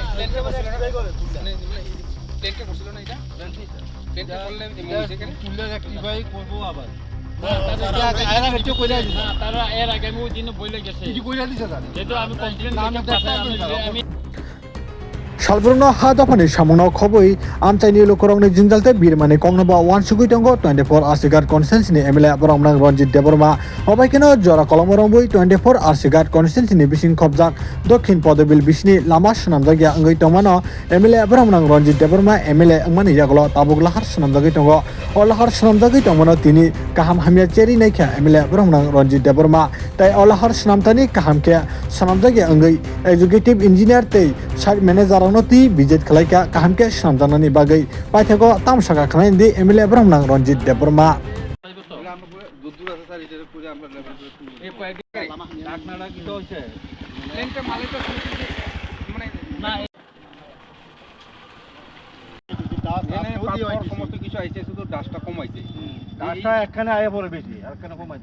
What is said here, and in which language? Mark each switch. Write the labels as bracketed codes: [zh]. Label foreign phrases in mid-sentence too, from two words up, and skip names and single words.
[bn] টেন্টে বসছিল না এটা টেন্টে করলে তুলে রেক্টিফাই করব আবার তারা এর আগে আমি ওই দিন বলে গেছে কি কইরা দিছে তারা যেহেতু আমি কমপ্লেইন আমি [trp] Salburno hadapani samuno khoboi amchaini lokorongni jingdalte birmani kongnaba 1 tongo 24 Arsigat constituency ni MLA Boromnang Ranjit Deborma obaikeno jora kolomorongbai 24 Arsigat constituency ni bising khobjak dokhin podobil bisni lama shnamjagya angoi tongmano MLA Boromnang Ranjit Deborma MLA angmani yaglo tabuk lahar shnamjagi tongo o lahar shnamjagi tongmano tini kaham hamya cheri naikha MLA Boromnang Ranjit Deborma tai o lahar shnamtani kaham ke shnamjagi angoi [en] executive engineer [trp] tei [en] site manager [trp] noti bijet khalaika kaham ke shnamjanani bagai paithego tamsaka khlain di MLA Boromnang Ranjit Deborma [bn] সমস্ত কিছু আইছে শুধু ডাস্টটা কমাইছে ডাস্টটা এখানে আয়া পড়ে বেশি আর এখানে কমাইছে